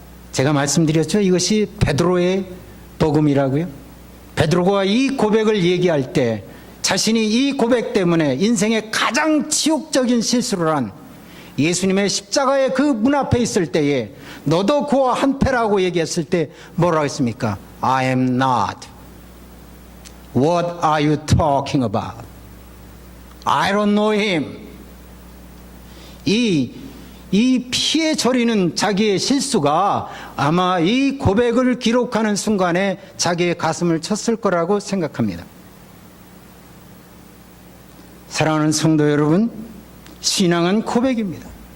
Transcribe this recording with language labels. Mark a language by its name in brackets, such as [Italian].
[Korean] 제가 말씀드렸죠. 이것이 베드로의 복음이라고요. 베드로가 이 고백을 얘기할 때 자신이 이 고백 때문에 인생의 가장 치욕적인 실수를 한 예수님의 십자가의 그 문 앞에 있을 때에 너도 그와 한패라고 얘기했을 때 뭐라고 했습니까? [English] I am not. What are you talking about? I don't know him. [Korean] 이 피에 저리는 자기의 실수가 아마 이 고백을 기록하는 순간에 자기의 가슴을 쳤을 거라고 생각합니다. 사랑하는 성도 여러분, 신앙은 고백입니다.